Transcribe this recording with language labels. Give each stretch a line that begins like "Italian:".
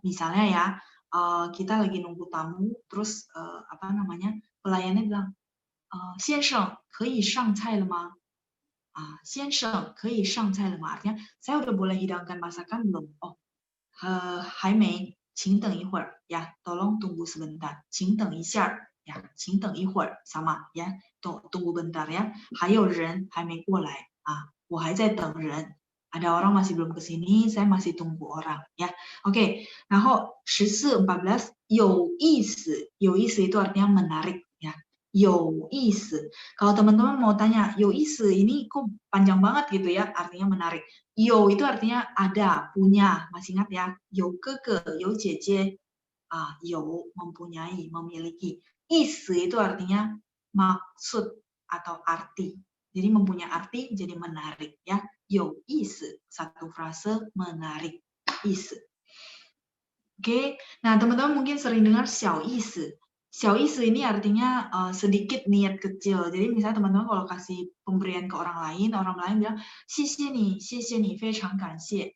Indonesian: Misalnya ya, kita lagi nunggu tamu, terus pelayannya bilang,
Chinese: 先生可以上菜了吗? 先生可以上菜了吗?
Indonesian: Artinya saya udah boleh hidangkan masakan belum?
Chinese: Oh, 还没. 请等一会儿
Indonesian: ya, tolong tunggu sebentar.
Chinese: 请等一下
Indonesian: ya, 请等一会儿 sama ya, tunggu bentar ya.
Chinese: 还有人还没过来我还在等人.
Indonesian: Ada orang masih belum kesini, saya masih tunggu orang ya. Oke,
Chinese: 然后14, 14 有意思.
Indonesian: 有意思 itu artinya menarik ya. 有意思.Kalau teman-teman mau tanya, 有意思 ini kok panjang banget gitu ya, artinya menarik. 有 itu artinya ada, punya, masih ingat ya?
Chinese: 有哥哥, 有姐姐, 有
Indonesian: mempunyai, memiliki. 意思 itu artinya maksud atau arti. Jadi mempunyai arti jadi menarik ya. 有意思, satu frase menarik. 意思.Oke, nah teman-teman mungkin sering dengar 小意思. 小意思 ini artinya sedikit niat kecil. Jadi misalnya teman-teman kalau kasih pemberian ke orang lain bilang
Chinese: 谢谢你, 谢谢你, 非常感谢.